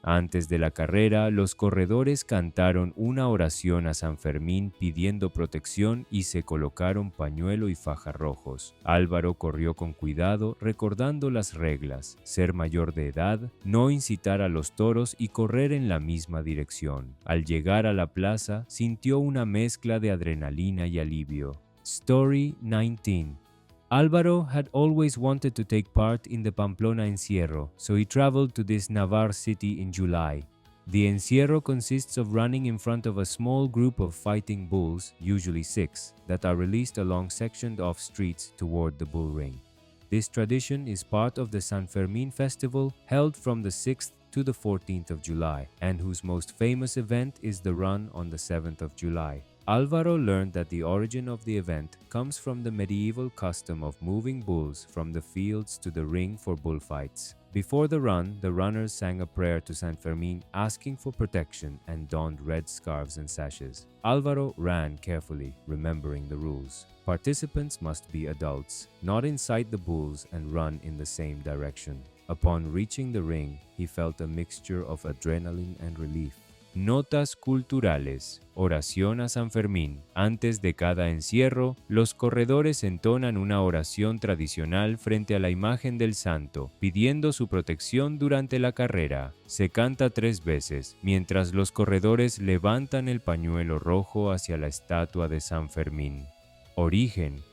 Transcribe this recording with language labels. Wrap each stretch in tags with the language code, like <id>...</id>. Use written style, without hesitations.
<es>Antes de la carrera, los corredores cantaron una oración a San Fermín pidiendo protección y se colocaron pañuelo y faja rojos. Álvaro corrió con cuidado, recordando las reglas: ser mayor de edad, no incitar a los toros y correr en la misma dirección. Al llegar a la plaza, sintió una mezcla de adrenalina y alivio.</es> <en>Story 19. Álvaro had always wanted to take part in the Pamplona Encierro, so he traveled to this Navarre city in July. The encierro consists of running in front of a small group of fighting bulls, usually 6, that are released along sectioned off streets toward the bull ring. This tradition is part of the San Fermín festival held from the 6th to the 14th of July, and whose most famous event is the run on the 7th of July. Álvaro learned that the origin of the event comes from the medieval custom of moving bulls from the fields to the ring for bullfights. Before the run, the runners sang a prayer to San Fermín asking for protection and donned red scarves and sashes. Álvaro ran carefully, remembering the rules. Participants must be adults, not inside the bulls and run in the same direction. Upon reaching the ring, he felt a mixture of adrenaline and relief.</en> <es>Notas culturales. Oración a San Fermín. Antes de cada encierro, los corredores entonan una oración tradicional frente a la imagen del santo, pidiendo su protección durante la carrera. Se canta 3 veces, mientras los corredores levantan el pañuelo rojo hacia la estatua de San Fermín. Origen.</es>